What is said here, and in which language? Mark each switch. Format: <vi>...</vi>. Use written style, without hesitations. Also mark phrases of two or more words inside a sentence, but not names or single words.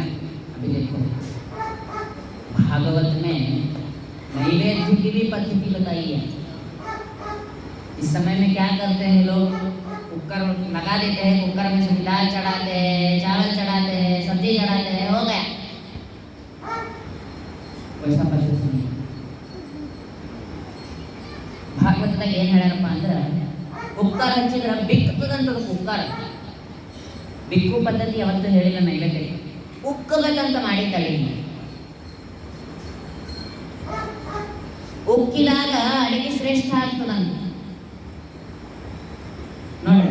<hi>अभी देखो भागवत में नैवेद्य की भी पद्धति बताई है। इस समय में क्या करते हैं लोग, कुकर लगा देते हैं, कुकर में से दाल चढ़ाते हैं, चावल चढ़ाते हैं, सब्जी चढ़ाते हैं, हो गया। वैसा पद्धति नहीं।</hi> <kn>ಭಾಗವತದಾಗ ಏನು ಹೇಳ್ಯಾರಪ್ಪ ಅಂದ್ರೆ ಕುಕ್ಕರ್ ಹಚ್ಚಿದ್ರೆ ಬಿಕ್ಕದಂತದ ಕುಕ್ಕರ್, ಬಿಕ್ಕು ಪದ್ಧತಿ ಯಾವತ್ತೂ ಹೇಳಿಲ್ಲ ನೈವೇದ್ಯಕ್ಕೆ, ಉಕ್ಕಬೇಕಂತ ಮಾಡಿದ್ದಾಳೆ. ಉಕ್ಕಿದಾಗ ಅಡಿಗೆ ಶ್ರೇಷ್ಠ ಆಗ್ತದಂತ ನೋಡ್ರಿ.</kn>